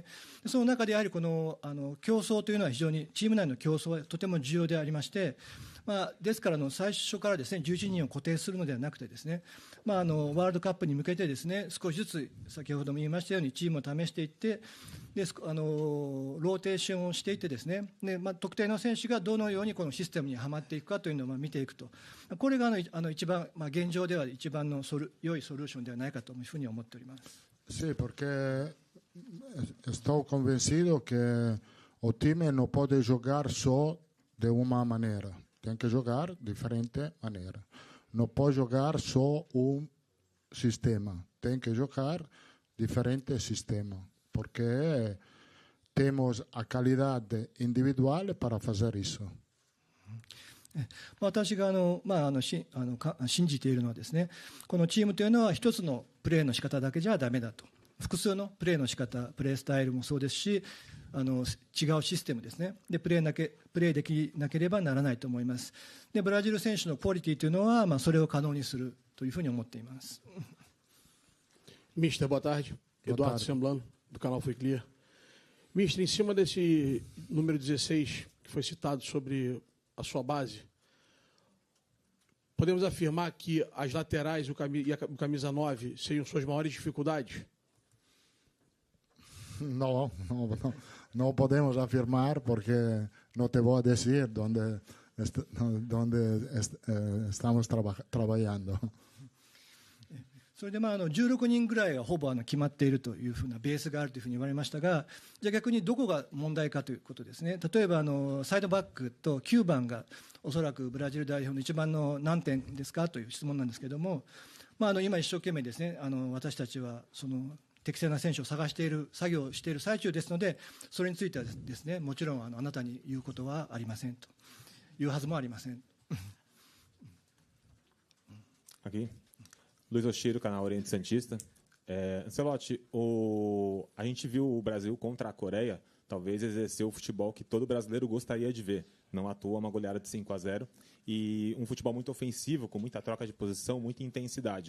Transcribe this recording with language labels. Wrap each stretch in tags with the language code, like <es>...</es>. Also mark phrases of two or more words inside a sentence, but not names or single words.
<ja>その中でやはりこの競争というのは非常にチーム内の競争はとても重要でありまして、ですから最初からですね11人を固定するのではなくてですね、ワールドカップに向けてですね少しずつ先ほども言いましたようにチームを試していって、でローテーションをしていってですね、で特定の選手がどのようにこのシステムにはまっていくかというのを見ていくと、これが一番、現状では一番の良いソリューションではないかというふうに思っております。</ja> <es>Sí, porque estoy convencido que el time no puede jugar solo de una manera, tiene que jugar de diferente manera. No puede jugar solo un sistema, tiene que jugar diferente sistema, porque tenemos la calidad individual para hacer eso.</es> <ja>私が信じているのはですね、このチームというのは一つのプレーの仕方だけじゃダメだと、複数のプレーの仕方、プレースタイルもそうですし、違うシステムですねでプレーできなければならないと思います。でブラジル選手のクオリティというのは、それを可能にするというふうに思っています。</ja> <pt>Mister, boa tarde. Eduardo Semblano, do canal Foi Clear. Mister, em cima desse número 16 que foi citado sobre a sua base, podemos afirmar que as laterais e a camisa 9 seriam suas maiores dificuldades?</pt> <es>No podemos afirmar porque no te voy a decir dónde estamos trabajando.</es> <ja>それで16人ぐらいがほぼ決まっているというふうなベースがあるというふうに言われましたが、じゃあ逆にどこが問題かということですね。例えばサイドバックと9番がおそらくブラジル代表の一番の何点ですかという質問なんですけれども、今一生懸命ですね、私たちはその適正な選手を探している作業をしている最中ですので、それについてはですね、もちろんあなたに言うことはありませんというはずもありません。</ja> <pt>Aqui. Luiz Oshiro, canal Oriente Santista. Ancelotti, a gente viu o Brasil contra a Coreia talvez exercer o futebol que todo brasileiro gostaria de ver. Não à toa, uma goleada de 5-0 e um futebol muito ofensivo, com muita troca de posição, muita intensidade.</pt>